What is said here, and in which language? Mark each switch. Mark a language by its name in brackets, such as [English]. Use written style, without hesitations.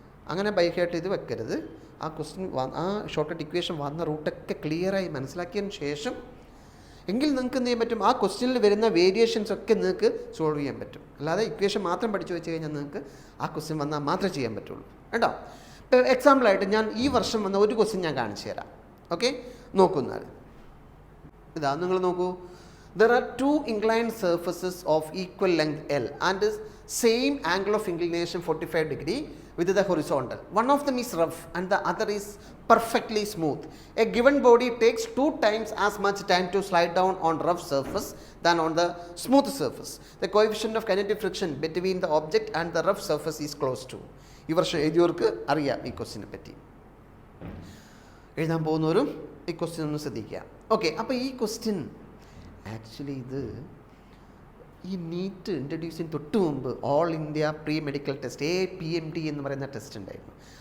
[Malayalam] അങ്ങനെ by heart ചെയ്ത് വെക്കരുത്. ആ ക്വസ്റ്റ്യൻ ആ ഷോർട്ട് കട്ട് ഇക്വേഷൻ വന്ന റൂട്ടൊക്കെ ക്ലിയറായി മനസ്സിലാക്കിയതിന് ശേഷം എങ്കിൽ നിങ്ങൾക്ക് എന്ത് ചെയ്യാൻ പറ്റും? ആ ക്വസ്റ്റ്യനിൽ വരുന്ന വേരിയേഷൻസ് ഒക്കെ നിങ്ങൾക്ക് സോൾവ് ചെയ്യാൻ പറ്റും. അല്ലാതെ ഇക്വേഷൻ മാത്രം പഠിച്ചു വെച്ച് കഴിഞ്ഞാൽ നിങ്ങൾക്ക് ആ ക്വസ്റ്റ്യൻ വന്നാൽ മാത്രമേ ചെയ്യാൻ പറ്റുള്ളൂ. കേട്ടോ, എക്സാമ്പിളായിട്ട് ഞാൻ ഈ വർഷം വന്ന ഒരു ക്വസ്റ്റ്യൻ ഞാൻ കാണിച്ചു തരാം. ഓക്കെ, നോക്കുന്നാൽ ഇതാ, നിങ്ങൾ നോക്കൂ. [English] There are 2 inclined surfaces of equal length L and same angle of inclination 45 degree with the horizontal. One of them is rough and the other is perfectly smooth. A given body takes 2 times as much time to slide down on rough surface than on the smooth surface. The coefficient of kinetic friction between the object and the rough surface is close to. [Malayalam] ഈ വർഷം എഴുതിയവർക്ക് അറിയാം ഈ ക്വസ്റ്റിനെ പറ്റി. എഴുതാൻ പോകുന്നവരും ഈ question ഒന്ന് ശ്രദ്ധിക്കുക. ഓക്കെ, അപ്പോൾ ഈ ക്വസ്റ്റ്യൻ ആക്ച്വലി ഈ നീറ്റ് ഇൻട്രൊഡ്യൂസ് ചെയ്യുന്ന തൊട്ട് മുമ്പ് all India pre medical test APMT എന്ന് പറയുന്ന ടെസ്റ്റ് ഉണ്ടായിരുന്നു.